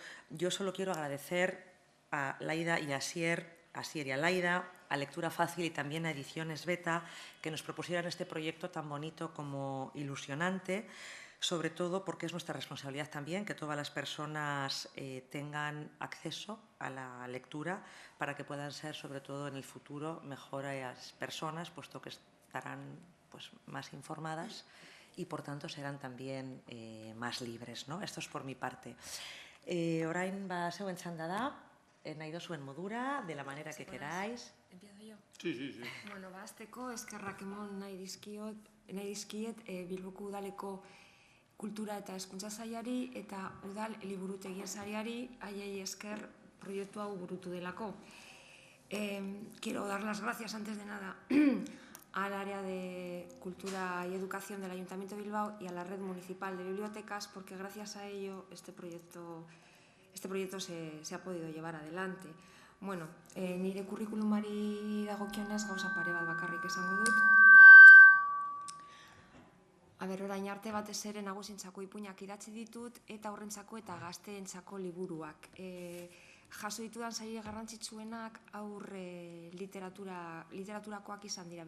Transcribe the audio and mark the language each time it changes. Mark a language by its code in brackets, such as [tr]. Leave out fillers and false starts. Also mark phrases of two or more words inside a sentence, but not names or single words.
[es] Yo solo quiero agradecer a Laida y a Asier y a Laida, a Lectura Fácil y también a Ediciones Beta, que nos propusieran este proyecto tan bonito como ilusionante, sobre todo porque es nuestra responsabilidad también que todas las personas tengan acceso a la lectura para que puedan ser, sobre todo en el futuro, mejores personas, puesto que estarán pues, más informadas y, por tanto, serán también más libres, ¿no? Esto es por mi parte. [eu] Orain, zeuen txanda da, nahi dozuen modura, [es] de la manera que queráis. ¿Empiezo yo? Sí. [eu] Bueno, azteko eskerrak emon nahi dizkiet Bilboko udaleko kultura eta hezkuntza sailari eta udal liburutegien sariari haiei esker proiektu hau burutu delako. [es] Quiero dar las gracias antes de nada al área de Cultura y Educación del Ayuntamiento de Bilbao y a la Red Municipal de Bibliotecas, porque gracias a ello este proyecto se ha podido llevar adelante. [eu] Bueno, nire kurrikulumari dagokionez gauza pare bat bakarrik esango dut. Orain arte batez ere nagusientzako ipuinak idatzi ditut eta haurrentzako eta gazteentzako liburuak. Jaso ditudan sari garrantzitsuenak literaturakoak izan dira.